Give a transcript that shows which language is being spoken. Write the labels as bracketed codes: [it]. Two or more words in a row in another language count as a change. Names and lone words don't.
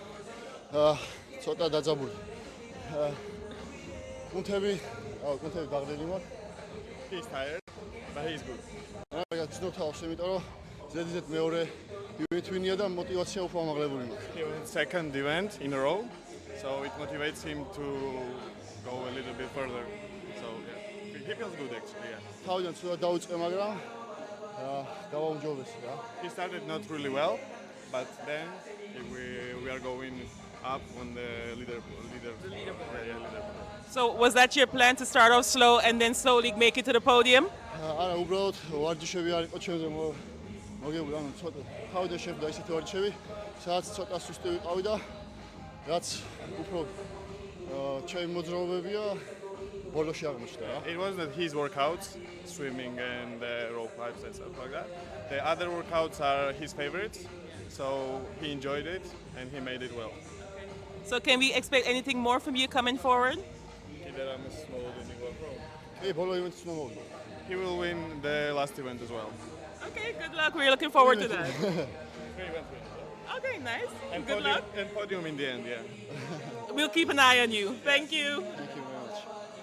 [ka] ცოტა დაძაბული. კუნთები დაგდელი მაქვს. [en] He's tired, but he's good. [ka] რა გაცნო თავს, იმიტომ რომ ზედიზედ მეორე ივენთ ვინია და мотивация უფრო ამაღლებული მაქვს. [en] He won second event in a row, so it motivates him to go a little bit further. So yeah, he feels good actually. Yeah. [ka] თავიდან ცოტა დაუწყე, მაგრამ დავაუმჯობეს რა. [en] He started not really well, but then we are going up on the leaderboard. So was that your plan to start off slow and then slowly make it to the podium? [ka] არა, უბრალოდ ვარჯიშები არ იყო ჩემზე მოგებული ანუ ცოტა თავიდან შეხვდა ისეთი ვარჯიშები, სადაც ცოტა სუსტი ვიყავი და რაც უფრო ჩემი მოძრაობებია ბოლოში აღმოჩნდა რა. [en] It wasn't his workouts, swimming and rope climbs and stuff like that. The other workouts are his favorites, so he enjoyed it and he made it well. So can we expect anything more from you coming forward? [ka] კი, ბოლო ივენთს უნდა მოვიდო. [en] He will win the last event as well. Okay, good luck. We're looking forward to that. 3 events win. Okay, nice. And Good podium, luck. and podium in the end, yeah. We'll keep an eye on you. Thank you. Thank you very much.